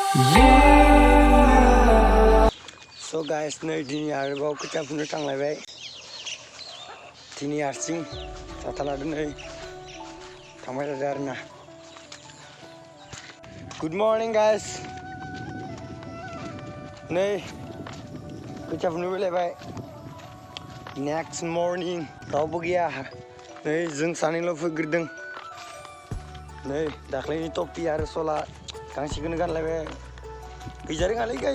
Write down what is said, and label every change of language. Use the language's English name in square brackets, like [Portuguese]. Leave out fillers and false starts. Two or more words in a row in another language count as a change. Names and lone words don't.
[English] So guys, [Bodo] नै दिनै आरोबाव खोथिया फुनो थांलायबाय। दिनै हारसिं साथा लादों नै थांबाय थादों आरोना। [English] Good morning guys. [Bodo] नै खोथिया फुनो फैलायबाय। [English] Next morning [Bodo] रावबो गैया। नै जों सानैल' फैग्रोदों। नै दाख्लैनि टपि आरो सला गांसेखौनो गानलायबाय। गैजा रोङालै गाइस।